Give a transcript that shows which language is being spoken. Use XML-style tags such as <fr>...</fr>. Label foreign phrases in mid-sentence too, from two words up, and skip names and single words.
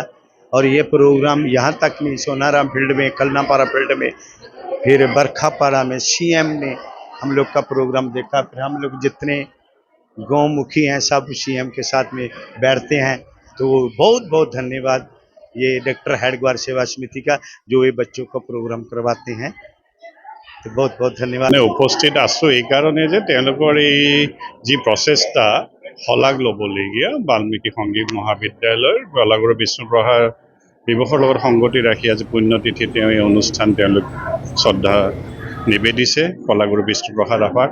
<hi>और ये प्रोग्राम यहाँ तक नहीं, सोनाराम फील्ड में, खन्नापारा फील्ड में, फिर बरखापाड़ा में सीएम ने हम लोग का प्रोग्राम देखा। फिर हम लोग जितने गाँव मुखी हैं सब सीएम के साथ में बैठते हैं। तो बहुत बहुत धन्यवाद ये डॉक्टर हेडगेवार सेवा समिति का, जो ये बच्चों का प्रोग्राम करवाते हैं। तो बहुत बहुत धन्यवाद।</hi> <as>उपस्थित आছোঁ এই কাৰণে যে তেওঁলোকৰ এই যি প্ৰচেষ্টা শলাগ ল'বলগীয়া বাল্মীকি সংগীত মহাবিদ্যালয়ৰ কলাগুৰু বিষ্ণুপ্ৰসাদ দিৱসৰ লগত সংগতি ৰাখি আজি পুণ্যতিথি তেওঁ এই অনুষ্ঠান তেওঁলোক শ্ৰদ্ধা নিবেদিছে কলাগুৰু বিষ্ণুপ্ৰসাদ ৰাভাক।</as>